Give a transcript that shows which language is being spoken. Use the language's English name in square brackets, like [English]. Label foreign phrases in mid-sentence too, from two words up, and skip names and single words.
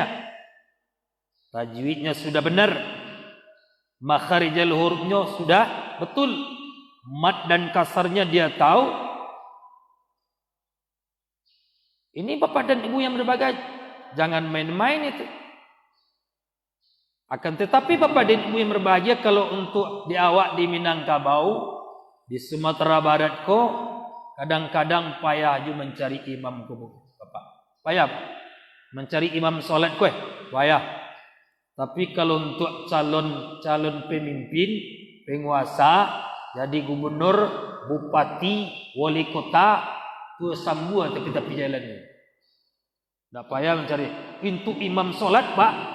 [Indonesian] Tajwidnya sudah benar, makharijal hurufnya sudah betul, mat dan kasarnya dia tahu. Ini bapak dan ibu yang berbahagia, jangan main-main itu. Akan tetapi bapak dan ibu yang berbahagia, kalau untuk di awak di Minangkabau, di Sumatera Barat ko, kadang-kadang payah juga mencari imam ko, bapak. Payah mencari imam solat ko, payah. Tapi kalau untuk calon pemimpin, penguasa, jadi gubernur, bupati, wali kota, itu sambua tepi-tepi jalan ini. Tak payah mencari pintu imam solat, pak.